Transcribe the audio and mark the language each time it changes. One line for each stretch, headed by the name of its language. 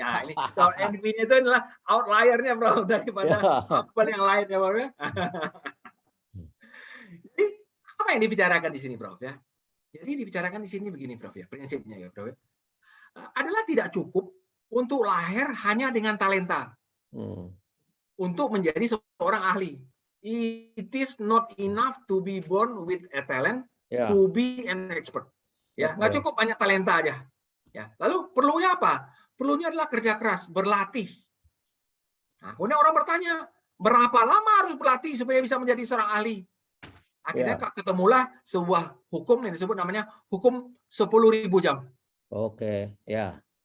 Indonesian: Nah, ini NV-nya itu adalah outlier-nya, Prof, daripada apel yang lain ya, Prof. Jadi apa yang dibicarakan di sini, Prof, ya? Jadi dibicarakan di sini begini, Prof, ya. Prinsipnya ya, Prof, ya. Adalah tidak cukup untuk lahir hanya dengan talenta. Untuk menjadi seorang ahli.
English: It is not enough to be born with a talent to be an expert.
Indonesian: Ya, nggak cukup banyak talenta aja. Ya, lalu perlunya apa? Perlunya adalah kerja keras, berlatih. Nah, kemudian orang bertanya, berapa lama harus berlatih supaya bisa menjadi seorang ahli? Akhirnya ketemulah sebuah hukum yang disebut namanya hukum 10.000 jam. Oke, ya.